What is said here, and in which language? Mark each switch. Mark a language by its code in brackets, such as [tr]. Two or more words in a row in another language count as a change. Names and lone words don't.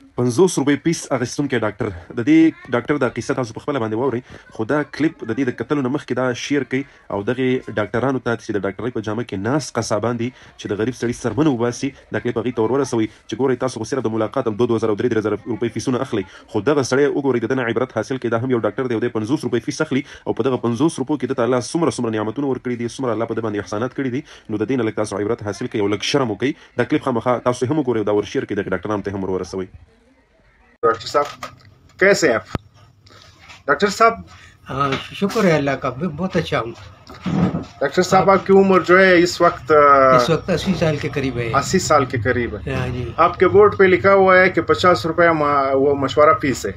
[ps] 50 روپۍ پیس اخیستونکی ډاکټر د دې ډاکټر د قصه تاسو په خپله باندې واورئ، خو دا کلیپ د دې د کتلو نه مخکې دا شیر کوي او دغې ډاکټرانو ته چې د ډاکټرۍ په جامه کې ناست قصابان دي چې د غریب سړي سرمنه وباسي، دا کلیپ هغوی ته ور ورسوئ چې ګورئ تاسو خو صرف د ملاقات 2000 او 3000 روپۍ فیسونه اخلئ، خو دغه سړی وګورئ د ده نه عبرت حاصل کړئ، دا هم یو ډاکټر دی او دی 50 روپۍ فیس اخلي او په دغه 50 روپو کې دته الله څومره نعمتونه ورکړي دي، څومره الله په ده باندې احسانات کړي دي، نو د دې نه لږ تاسو عبرت حاصل کړئ او لږ شرم وکړئ. دا کلیپ خامخا تاسو هم وګورئ او دا ور شیر کړئ، دغې ډاکټرانو ته هم ور ورسوئ. [ur] ڈاکٹر صاحب کیسے ہیں آپ؟ ڈاکٹر صاحب ہاں، شکر ہے اللہ کا، میں بہت اچھا ہوں. ڈاکٹر صاحب آپ کی عمر جو ہے اس وقت 80 سال کے قریب ہے. 80 سال کے قریب ہے. ہاں جی. آپ کے بورڈ پہ لکھا ہوا ہے کہ 50 روپیہ وہ مشورہ فیس ہے.